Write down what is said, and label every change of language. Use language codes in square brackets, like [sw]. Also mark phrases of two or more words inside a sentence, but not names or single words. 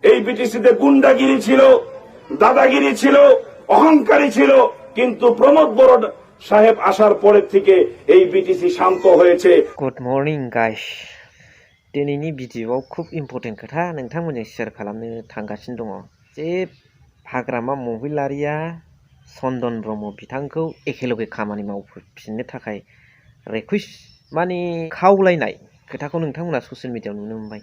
[bn] বিটিসিতে গুন্ডাগিরি ছিল, দাদাগিরি ছিল, অহংকারী ছিল, কিন্তু প্রমোদ বড় সাহেব আসার পরের থেকে এই বিটিসি শান্ত হয়েছে। [en] good morning guys, [brx] दिनैनि भिडिअआव खुब इम्पर्टेन्ट खोथा नोंथांमोनजों शेयार खालामनो थांगासिनो दङ जे हाग्रामा महिलारिया चन्दन ब्रह्म बिथांखौ एखेलगे खामानि मावफिननो थाखाय रिक्वेस्ट माने खावलायनाय खोथाखौ नोंथांमोना [en] social mediayao [brx] नुनो मोनबाय।